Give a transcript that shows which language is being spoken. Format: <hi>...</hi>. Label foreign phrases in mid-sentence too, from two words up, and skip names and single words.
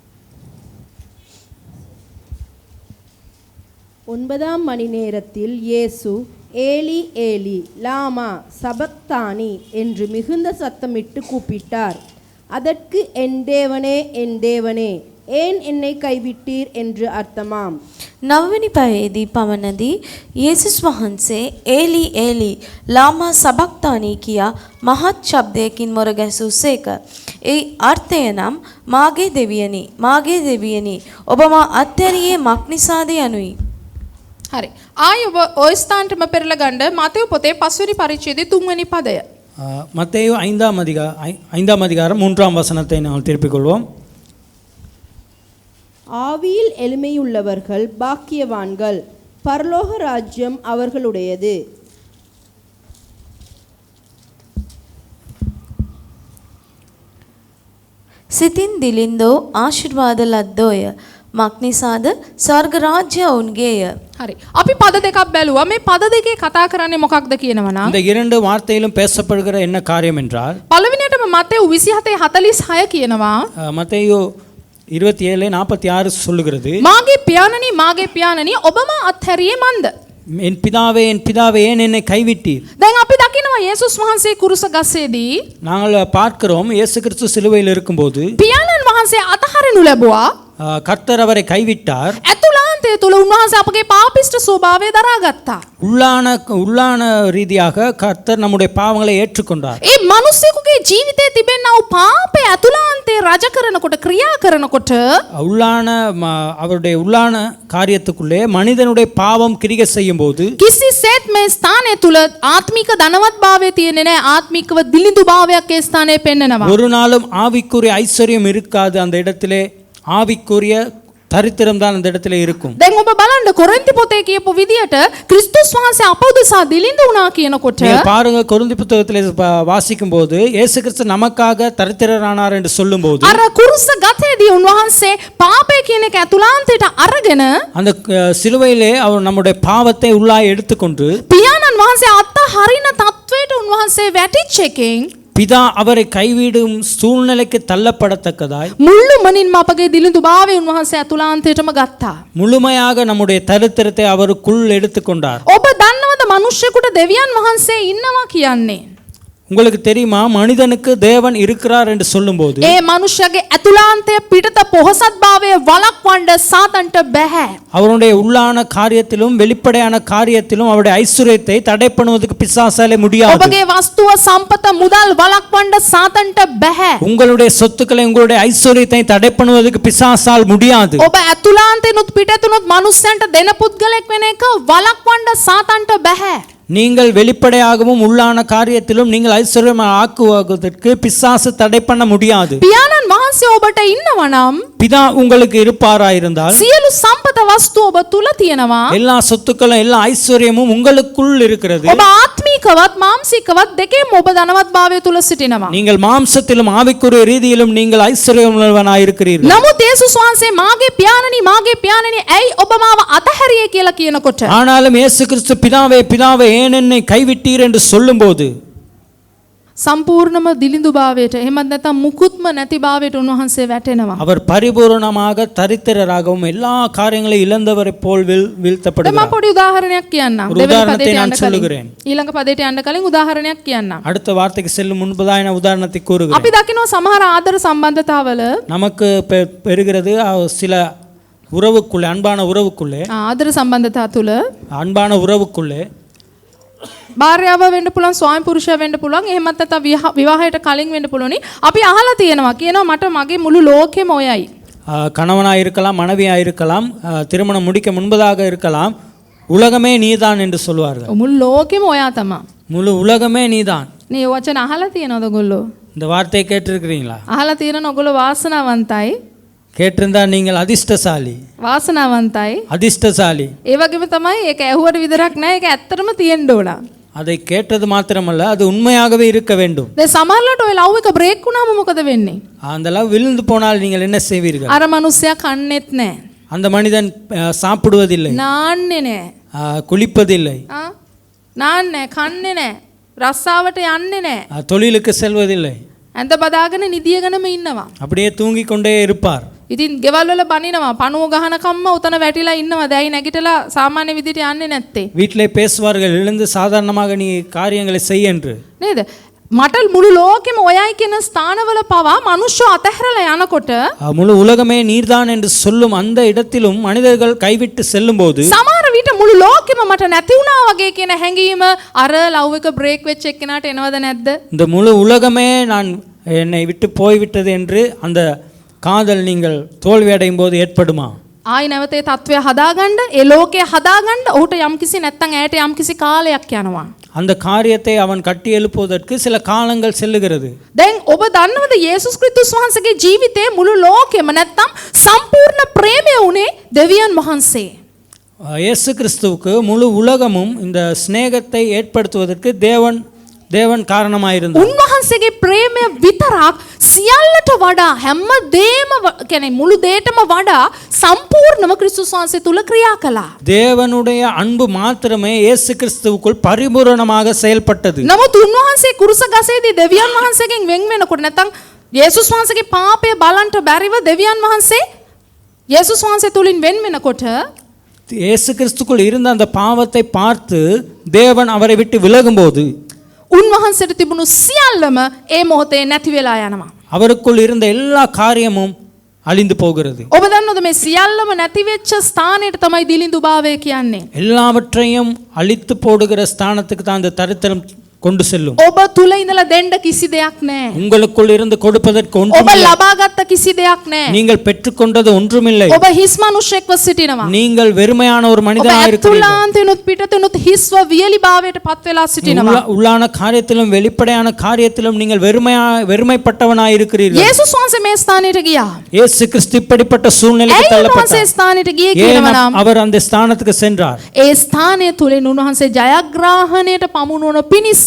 <ta>9ஆம் மணி நேரத்தில் இயேசு</ta> <arc>אלי אלי למה שבקתני</arc> <ta>என்று மிகுந்த சத்தமிட்டு கூப்பிட்டார். அதற்கு என் தேவனே ஏன் என்னை கைவிட்டீர் என்று அர்த்தமாம்.</ta> <si>නවවැනි පැයේදී පමණදී යේසුස් වහන්සේ</si> <arc>אלי אלי למה שבקתני</arc> <si>කියා මහත් ශබ්දයකින් මොර ගැසූසේක. ඒ අර්ථය නම් මාගේ දෙවියනි ඔබ මා අත්හැරියේ මක් නිසාද යනුයි. හරි. ආයි ඔබ ඔය ස්ථානටම පෙරලා ගන්න මතෙව් පොතේ 5 වෙනි පරිච්ඡේදයේ 3 වෙනි පදය.</si> <ta>மத்தேயு 5ஆம் அதிகாரம் 3ஆம் வசனத்தை நாம் திருப்பிக் கொள்வோம். ஆவியில் எளிமையுள்ளவர்கள் பாக்கியவான்கள், பரலோக ராஜ்யம் அவர்களுடையது.</ta> <si>සිතින් දිලින්දෝ ආශිර්වාද ලද්දෝය මක් නිසාද ස්වර්ග රාජ්‍ය ඔවුන්ගේය. හරි. අපි පද දෙකක් බැලුවා. මේ පද දෙකේ කතා කරන්නේ මොකක්ද කියනවා නම්</si> <ta>இந்த இரண்டு வார்த்தையிலும் பேசப்படுகிற என்ன காரியம் என்றால்</ta> <si>පළවෙනියටම මතෙව් 27:46 කියනවා</si> <ta>மத்தேயு 27:46 சொல்லுகிறது,</ta> <si>මාගේ පියාණනි ඔබම අත්හැරියේ මන්ද?</si> <ta>என் பிதாவே ஏன் என்னை கைவிட்டீர்.</ta> <si>දැන් අපි දකිනවා යේසුස් වහන්සේ කුරුස ගස්සේදී</si> <ta>நாங்கள் பார்க்கிறோம் இயேசு கிறிஸ்து சிலுவையில் இருக்கும்போது</ta> <si>පියාණන් වහන්සේ අතහරිනු ලැබුවා.</si> <ta>கர்த்தர் அவரை கைவிட்டார்.</ta> <si>ඇතුළාන්තය තුල උන්වහන්සේ අපගේ පාපිෂ්ඨ ස්වභාවය දරාගත්තා.</si> <ta>உள்ளான ரீதியாக கர்த்தர் நம்முடைய பாவங்களை ஏற்றுக்கொண்டார்.</ta> <si>ඒ මිනිස්සෙකුගේ ජීවිතයේ තිබෙනා වූ පාපය ඇතුළාන්තේ රජ කරනකොට ක්‍රියා කරනකොට</si> <ta>அவருடைய உள்ளான காரியத்துக்குள்ளே மனிதனுடைய பாவம் கிரியை செய்யும் போது</ta> <si>කිසිසේත් මේ ස්ථානය තුල ආත්මික ධනවත්භාවය තියෙන්නේ නැහැ. ආත්මිකව දිලිඳු භාවයක් ඒ ස්ථානයේ පෙන්නනවා.</si> <ta>ஒரு நாளும் ஆவிக்குரிய ஐஸ்வர்யம் இருக்காது. அந்த இடத்திலே ஆவிக்குரிய தரித்திரம் தான் அந்த இடத்துல இருக்கும்.</ta> <si>දැන් ඔබ බලන්න කොරින්ති පොතේ කියපු විදියට ක්‍රිස්තුස් වහන්සේ අප උදෙසා දිලිඳු වුණා කියනකොට</si> <ta>பாருங்க கொரிந்தி புத்தகத்திலே வாசிக்கும் போது இயேசு கிறிஸ்து நமக்காக தரித்திரரானார் என்று சொல்லும்போது</ta> <si>අර කුරුස ගතේදී උන්වහන්සේ පාපය කියන එක ඇතුළාන්තයට අරගෙන</si> <ta>அந்த சிலுவையிலே அவர் நம்முடைய பாவத்தை உள்ளாய் எடுத்துக்கொண்டு</ta> <si>පියාණන් වහන්සේ අත්හරින තත්වයට උන්වහන්සේ වැටිච්ච එකෙන්</si> <ta>பிதா அவரை கைவிடும் சூழ்நிலைக்கு தள்ளப்படத்தக்கதாய்</ta> <si>මුළුමනින්ම අපගේ දිලිඳු භාවය උන්වහන්සේ ඇතුළාන්තයටම ගත්තා.</si> <ta>முழுமையாக நம்முடைய தரித்திரத்தை அவருக்குள் எடுத்துக்கொண்டார்.</ta> <si>ඔබ දන්නවද මිනිස්සෙකුට දෙවියන් වහන්සේ ඉන්නවා කියන්නේ?</si> <ta>உங்களுக்கு தெரியுமா, மனிதனுக்கு தேவன் இருக்கிறார் என்று சொல்லும்போது</ta> <si>ඒ මනුෂ්‍යගේ ඇතුළාන්තය පිටත පොහසත් භාවය වළක්වන්න සාතන්ට බෑ.</si> <ta>அவருடைய உள்ளான காரியத்திலும் வெளிப்படையான காரியத்திலும் அவருடைய ஐஸ்வர்யத்தை தடை பண்ணுவதற்கு பிசாசாலே முடியாது.</ta> <si>ඔබගේ වස්තුව සම්පත මුදල් වළක්වන්න සාතන්ට බෑ.</si> <ta>உங்களுடைய சொத்துக்களை உங்களுடைய ஐஸ்வர்யத்தை தடை பண்ணுவதற்கு பிசாசால் முடியாது.</ta> <si>ඔබ ඇතුළාන්තෙනුත් පිටතුනුත් මනුස්සයන්ට දෙන පුද්ගලෙක් වෙන එක වළක්වන්න සාතන්ට බෑ.</si> <ta>நீங்கள் வெளிப்படையாகவும் உள்ளான காரியத்திலும் நீங்கள் ஐஸ்வர்யமாக ஆக்குவதற்கு பிசாசு தடை பண்ண முடியாது.</ta> <si>පියාණන් වහන්සේ ඔබට ඉන්නවා නම්</si> <ta>பிதா உங்களுக்கு இருப்பாராயிருந்தால்</ta> <si>සියලු සම්පත වස්තු ඔබ තුල තියෙනවා.</si> <ta>எல்லா சொத்துக்களும் எல்லா ஐஸ்வர்யமும் உங்களுக்குள் இருக்கிறது.</ta> <si>ඔබ ආත්මිකවත් මානසිකවත් දෙකේම ඔබ ධනවත් භාවය තුල සිටිනවා.</si> <ta>நீங்கள் மாம்சத்திலும் ஆவிக்குரிய ரீதியிலும் நீங்கள் ஐஸ்வர்யமுள்ளவனாய் இருக்கிறீர்கள்.</ta> <si>නමුත් යේසුස් වහන්සේ මාගේ පියාණනි ඇයි ඔබ මාව අතහැරියේ කියලා කියනකොට</si> <ta>ஆனாலும் இயேசு கிறிஸ்து பிதாவே ஏன் என்னை கைவிட்டீர் என்று சொல்லும்போது</ta> <si>සම්පූර්ණම දිලිඳු භාවයට එහෙමත් නැත්නම් මුකුත්ම නැති භාවයට උන්වහන්සේ වැටෙනවා.</si> <ta>அவர் பரிபூரணமாக தரித்திரராகவும் எல்லா காரியங்களையும் இழந்தவரை போல்</ta> <si>දැන් මම</si> <ta>வீழ்த்தப்படுகிறார்.</ta> <si>පොඩි උදාහරණයක් කියන්නම්.</si> <ta>ஒரு உதாரணத்தை நான் சொல்லுகிறேன்.</ta> <si>ඊළඟ පදයට යන්න කලින් උදාහරණයක් කියන්නම්.</si> <ta>அடுத்த வார்த்தைக்கு செல்லும் முன்பதாக நான் உதாரணத்தை கூறுகிறேன்.</ta> <si>අපි දකිනවා සමහර ආදර සම්බන්ධතාවල</si> <ta>நமக்கு பெறுகிறது சில உறவுக்குள்ளே, அன்பான உறவுக்குள்ளே,</ta> <si>ආදර සම්බන්ධතා තුල</si> <ta>அன்பான உறவுக்குள்ளே</ta> <si>භාර්යාව වෙන්න පුළුවන්, ස්වාමි පුරුෂයා වෙන්න පුළුවන්, එහෙමත් නැත්නම් විවාහයට කලින් වෙන්න පුළුවනි. අපි අහලා කියනවා මට මගේ මුළු ලෝකෙම ඔයයි.</si> <ta>கணவனாக இருக்கலாம், மனைவியாக இருக்கலாம், திருமணம் முடிக்க முன்பதாக இருக்கலாம், உலகமே நீதான் என்று சொல்வார்கள்.</ta> <si>මුළු ලෝකෙම ඔයා තමයි.</si> <ta>முழு உலகமே நீதான்.</ta> <si>නේ වචන අහලා තියෙනවද ඔයගොල්ලෝ?</si> <ta>இந்த வார்த்தையை கேட்டிருக்கிறீங்களா?</ta> <si>අහලා තියෙනවද ඔයගොල්ලෝ? වාසනාවන්තයි.</si> <ta>கேட்டிருந்தா நீங்கள் அதிர்ஷ்டசாலி.</ta> <si>වාසනාවන්තයි.</si> <ta>அதிர்ஷ்டசாலி.</ta> <si>ඒ වගේම තමයි ඒක ඇහුවට විතරක් නෑ, ඒක ඇත්තටම තියෙන්න ඕන.</si> <ta>அதை கேட்டது மாத்திரமல்ல, அது உண்மையாகவே இருக்க வேண்டும்.</ta> <si>දැන් සමහරවිට ඔය ලව් එක බ්‍රේක් වුණාම මොකද වෙන්නේ?</si> <ta>அந்த லவ் விழுந்து போனால் நீங்கள் என்ன செய்வீர்கள்?</ta> <si>අර මනුස්සයා කන්නේත් නෑ.</si> <ta>அந்த மனிதன் சாப்பிடுவதில்லை,</ta> <si>නාන්නේ නෑ.</si> <ta>குளிப்பதில்லை,</ta> <si>නාන්නේ නෑ, කන්නේ නෑ, රස්සාවට යන්නේ නෑ.</si> <ta>தொழிலுக்கு செல்வதில்லை,</ta> <si>ඇඳ බදාගෙන නිදියගෙනම ඉන්නවා.</si> <ta>அப்படியே தூங்கிக் கொண்டே இருப்பார்.</ta> <si>ඉතින් ගෙවල් වල බනිනවා පණුව ගහනකම්ම උතන වැටිලා ඉන්නවා. දැයි නැගිටලා සාමාන්‍ය විදිහට යන්නේ නැත්තේ.</si> <ta>வீட்டிலே பேசுவார்கள், எழுந்து சாதாரணமாக நீ காரியங்களை செய் என்று.</ta> <si>නේද? මට මුළු ලෝකෙම ඔයයි කියන ස්ථානවල පවා මිනිස්සු අතහැරලා යනකොට</si> <ta>முழு உலகமே நீர்தான் என்று சொல்லும் அந்த இடத்திலும் மனிதர்கள் கைவிட்டு செல்லும்போது</ta> <si>සමහර විට මුළු ලෝකෙම මට නැති වුණා වගේ කියන හැඟීම අර ලව් එක බ්‍රේක් වෙච්ච එක්කෙනාට එනවද නැද්ද?</si> <ta>இந்த முழு உலகமே நான் என்னை விட்டு போய்விட்டது என்று அந்த காதல் நீங்கள் தோல்வி அடையும் போது ஏற்படுமா?</ta> <si>ආයි නැවතේ තත්වය හදාගන්න, ඒ ලෝකය හදාගන්න ඔහුට යම්කිසි නැත්තම් ඇයට යම්කිසි කාලයක් යනවා.</si> <ta>அந்த காரியத்தை அவன் கட்டி எழுப்புவதற்கு சில காலங்கள் செல்லுகிறது.</ta> <si>දැන් ඔබ දන්නවද යේසුස් ක්‍රිස්තුස් වහන්සේගේ ජීවිතේ මුළු ලෝකෙම නැත්තම් සම්පූර්ණ ප්‍රේමය උනේ දෙවියන් වහන්සේ.</si> <ta>இயேசு கிறிஸ்துவுக்கு முழு உலகமும் இந்த சிநேகத்தை ஏற்படுத்துவதற்கு தேவன் காரணமாயிருந்தார்.</ta> <si>උන්වහන්සේගේ ප්‍රේමය විතරක් සියල්ලට වඩා හැමදේම කියන්නේ මුළු දේටම වඩා සම්පූර්ණව ක්‍රිස්තුස් වහන්සේ තුල ක්‍රියා කළා.</si> <ta>தேவனுடைய அன்பு மாத்திரமே இயேசு கிறிஸ்துவுக்குள் பரிபூரணமாக செயல்பட்டது.</ta> <si>නමුත් උන්වහන්සේ කුරුස ගසේදී දෙවියන් වහන්සේගෙන් වෙන් වෙනකොට නැත්තම් යේසුස් වහන්සේගේ පාපය බලන්ට බැරිව දෙවියන් වහන්සේ යේසුස් වහන්සේ තුලින් වෙන් වෙනකොට</si> <ta>இயேசு கிறிஸ்துக்குள் இருந்த அந்த பாவத்தை பார்த்து தேவன் அவரை விட்டு விலகும்போது</ta> <si>උන්වහන්සේට තිබුණු සියල්ලම ඒ මොහොතේ නැති වෙලා යනවා.</si> <ta>அவருக்குள் இருந்த எல்லா காரியமும் அழிந்து போகிறது.</ta> <si>ඔබ දන්නවද මේ සියල්ලම නැති වෙච්ච ස්ථානයට තමයි දිලිඳු භාවය කියන්නේ.</si> <ta>எல்லாவற்றையும் அழித்து போடுகிற ஸ்தானத்துக்கு தான் அந்த தரித்திரம் கொண்டு செல்லும்.</ta> <si>ඔබ තුල ඉඳලා දෙන්න කිසි දෙයක් නැහැ.</si> <ta>உங்களுக்குள் இருந்து கொடுப்பதற்கு</ta> <si>ඔබ</si> <ta>ஒன்றுமில்லை.</ta> <si>ලබාගත්ත කිසි දෙයක් නැහැ.</si> <ta>நீங்கள் பெற்றுக்கொண்டது ஒன்றுமில்லை.</ta> <si>ඔබ හිස් මිනිසෙක්ව සිටිනවා.</si> <ta>நீங்கள் வெறுமையான ஒரு</ta> <si>ඔබ</si> <ta>மனிதனாக இருக்கிறீர்கள்.</ta> <si>ඇතුළාන්තෙනුත් පිටතෙනුත් හිස්ව වියලි භාවයට පත් වෙලා සිටිනවා.</si> <ta>உள்ளான காரியத்திலும் வெளிப்படையான காரியத்திலும் நீங்கள் வெறுமைப்பட்டவனாய் இருக்கிறீர்கள்.</ta> <si>යේසුස් වහන්සේ මේ ස්ථානයට ගියා.</si> <ta>இயேசு கிறிஸ்து இப்படிப்பட்ட சூழ்நிலைக்கு</ta> <si>ඇයි උන්වහන්සේ</si> <ta>தள்ளப்பட்டார்.</ta> <si>ස්ථානයට ගියේ</si> <ta>ஏன்</ta> <si>කියනවා නම්</si> <ta>அவர் அந்த ஸ்தானத்துக்கு சென்றார்?</ta> <si>ඒ ස්ථානය තුලින් උන්වහන්සේ ජයග්‍රහණයට පමුණුවන පිණිස</si>